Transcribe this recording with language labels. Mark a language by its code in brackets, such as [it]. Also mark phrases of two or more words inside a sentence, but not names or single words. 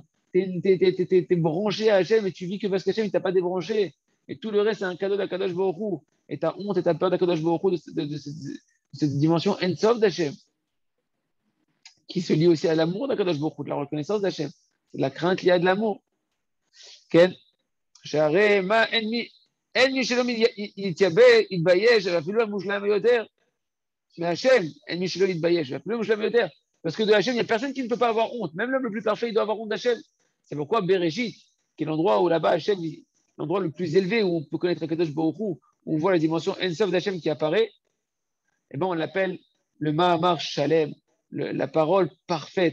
[fr] Tu es branché à Hachem et tu vis que parce qu'Hachem ne t'a pas débranché. Et tout le reste, c'est un cadeau d' [he] הקדוש ברוך הוא. [fr] Et ta honte et ta peur d' [he] הקדוש ברוך הוא [fr] de cette dimension Ensof d'Hachem, qui se lie aussi à l'amour d' [he] הקדוש ברוך הוא, [fr] de la reconnaissance d'Hachem. C'est la crainte liée à de l'amour. [he] Ken, שהרי מה אין מי שלא יתייבא, יתבייש, אפילו המושלם ביותר, מהשם, אין מי שלא יתבייש, אפילו המושלם ביותר. [fr] Parce que de Hachem, il n'y a personne qui ne peut pas avoir honte. Même l'homme le plus parfait, il doit avoir honte d'Hachem. C'est pourquoi Bereshit, qui est l'endroit où là-bas Hachem, l'endroit le plus élevé où on peut connaître [he] הקדוש ברוך הוא, [fr] où on voit la dimension Ensof d'Hachem qui apparaît, eh ben on l'appelle le [he] מאמר שלם, [fr] la parole parfaite.